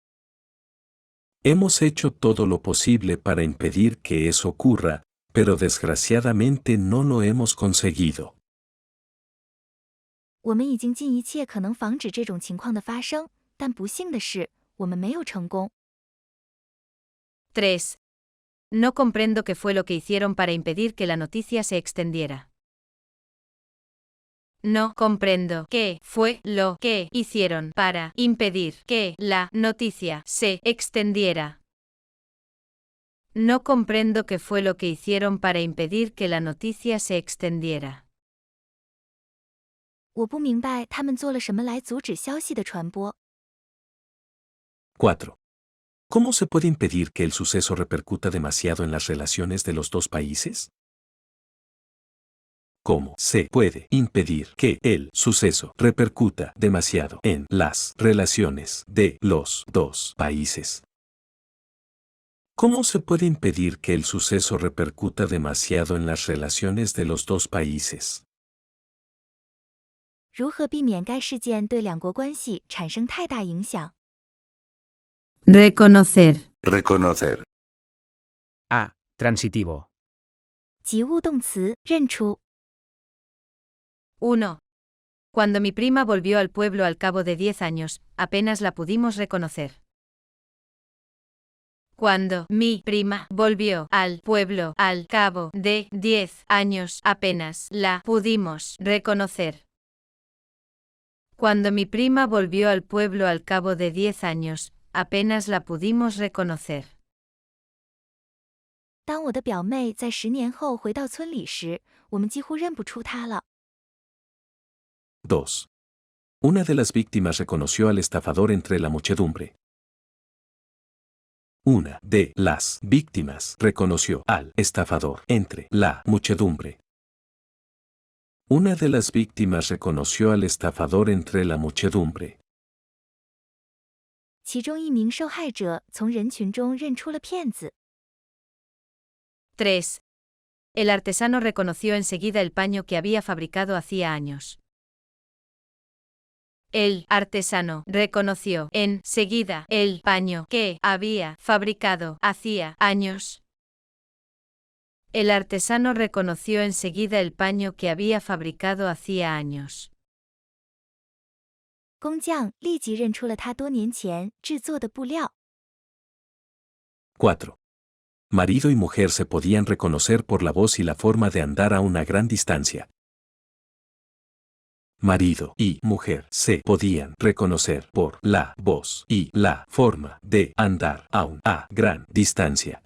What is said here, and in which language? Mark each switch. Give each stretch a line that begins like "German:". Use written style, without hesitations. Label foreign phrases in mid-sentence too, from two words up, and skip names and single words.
Spanish: Hemos hecho todo lo posible para impedir que eso ocurra, pero desgraciadamente no lo hemos conseguido.
Chinese: 我们已经尽一切可能防止这种情况的发生，但不幸的是，我们没有成功。
Spanish: 3. No comprendo qué fue lo que hicieron para impedir que la noticia se extendiera. No comprendo qué fue lo que hicieron para impedir que la noticia se extendiera. No comprendo qué fue lo que hicieron para impedir que la noticia se extendiera.
Chinese: 我不明白他们做了什么来阻止消息的传播。
Spanish: 4. ¿Cómo se puede impedir que el suceso repercuta demasiado en las relaciones de los dos países? ¿Cómo se puede impedir que el suceso repercuta demasiado en las relaciones de los dos países? ¿Cómo se puede impedir que el suceso repercuta demasiado en las relaciones de los dos países?
Chinese: 如何避免该事件对两国关系产生太大影响？
Spanish: Reconocer. Reconocer. A. Transitivo.
Chinese: 及物动词认出。
Spanish: 1. Cuando mi prima volvió al pueblo al cabo de 10 años, apenas la pudimos reconocer. Cuando mi prima volvió al pueblo al cabo de 10 años, apenas la pudimos reconocer. Cuando mi prima volvió al pueblo al cabo de 10 años, apenas la pudimos reconocer.
Chinese: 当我的表妹在10年后回到村里时，我们几乎认不出她了。
Spanish: 2. Una de las víctimas reconoció al estafador entre la muchedumbre. Una de las víctimas reconoció al estafador entre la muchedumbre. Una de las víctimas reconoció al estafador entre la muchedumbre.
Chinese: 其中一名受害者从人群中认出了骗子。
Spanish: 3. El artesano reconoció enseguida el paño que había fabricado hacía años. El artesano reconoció enseguida el paño que había fabricado hacía años. El artesano reconoció enseguida el paño que había fabricado hacía años.
Chinese: 工匠立即认出了他多年前制作的布料。
Spanish: 4. Marido y mujer se podían reconocer por la voz y la forma de andar a una gran distancia. Marido y mujer se podían reconocer por la voz y la forma de andar aún a gran distancia.